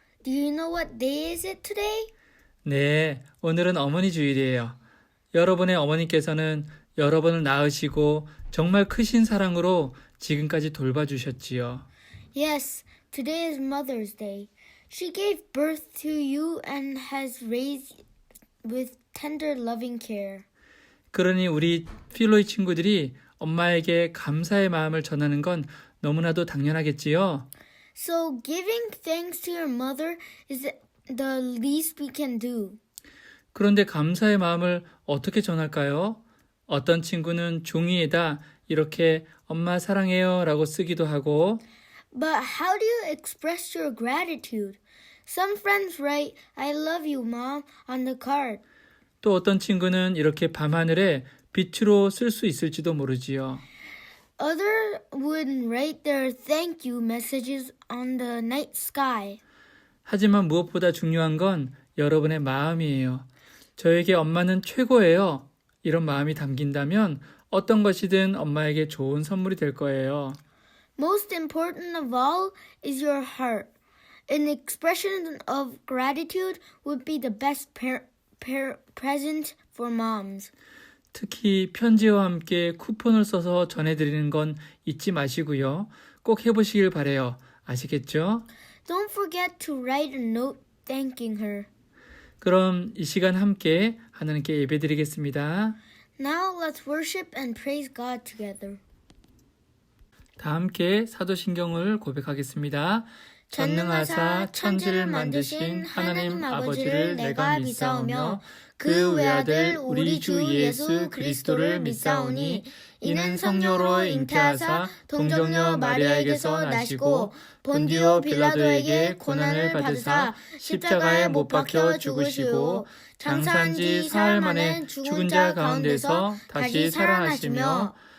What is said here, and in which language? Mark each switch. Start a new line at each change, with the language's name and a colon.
English: Do you know what day is it today?
Korean: 네, 오늘은 어머니 주일이에요. 여러분의 어머니께서는 여러분을 낳으시고 정말 크신 사랑으로 지금까지 돌봐주셨지요.
English: Yes, today is Mother's Day. She gave birth to you and has raised with tender, loving care.
Korean: 그러니 우리 필로이 친구들이 엄마에게 감사의 마음을 전하는 건 너무나도 당연하겠지요.
English: So giving thanks to your mother is the least we can do.
Korean: 그런데 감사의 마음을 어떻게 전할까요? 어떤 친구는 종이에다 이렇게 엄마 사랑해요 라고 쓰기도 하고
English: But how do you express your gratitude? Some friends write, I love you, Mom, on the card.
Korean: 또 어떤 친구는 이렇게 밤하늘에 빛으로 쓸 수 있을지도 모르지요.
English: Others would write their thank you messages on the night sky.
Korean: 하지만 무엇보다 중요한 건 여러분의 마음이에요. 저에게 엄마는 최고예요. 이런 마음이 담긴다면 어떤 것이든 엄마에게 좋은 선물이 될 거예요.
English: Most important of all is your heart. An expression of gratitude would be the best present for moms.
Korean: 특히 편지와 함께 쿠폰을 써서 전해드리는 건 잊지 마시고요. 꼭 해보시길 바래요. 아시겠죠?
English: Don't forget to write a note thanking her.
Korean: 그럼 이 시간 함께 하나님께 예배드리겠습니다.
English: Now let's worship and praise God together.
Korean: 다 함께 사도신경을 고백하겠습니다. 전능하사 천지를 만드신 하나님 아버지를 내가 믿사오며 그 외아들 우리 주 예수 그리스도를 믿사오니 이는 성령으로 잉태하사 동정녀 마리아에게서 나시고 본디오 빌라도에게 고난을 받으사 십자가에 못 박혀 죽으시고 장사한 지 사흘 만에 죽은 자 가운데서 다시 살아나시며